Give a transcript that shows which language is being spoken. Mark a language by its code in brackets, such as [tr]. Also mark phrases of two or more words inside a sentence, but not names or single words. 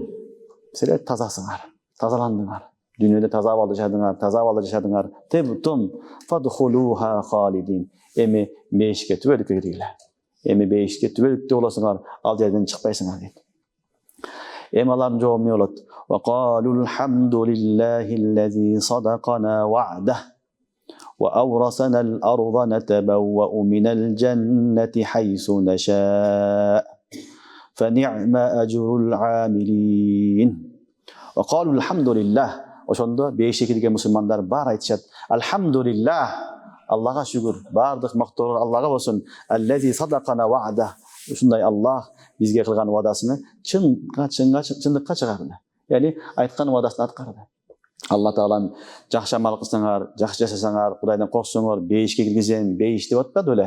[ky] Силер тазасыңар, тазаландыңар. Дүйнөдө таза абалда жашадыңар. [ar] طبتم فادخلوها خالدين. [ky] Эми бейишке түбөлүккө киргиле. Эми бейишке түбөлүктө болосуңар, ал жерден чыкпайсыңар дейт. Эми алардын жообу эмне болот? [ar] وقالوا الحمد لله الذي صدقنا وعده وأورثنا الأرض نتبوأ من الجنة حيث نشاء فنعم أجر العاملين. وقالوا الحمد لله. [ky] Ошондо бейишке кирген мусулмандар бар айтышат. Алхамдулиллах. Аллага шүгүр. Бардык мактоолор Аллага болсун. [ar] الذي صدقنا وعده. [ky] Ушундай Аллах бизге кылган вадасыны чындыкка чыгарды. Яни айткан вадасын аткарды. Алла Таалам жакшы амал кылсаңар, жакшы жашасаңар, Кудайдан корксоңор, бейишке киргизем, бейиш деп атпады беле.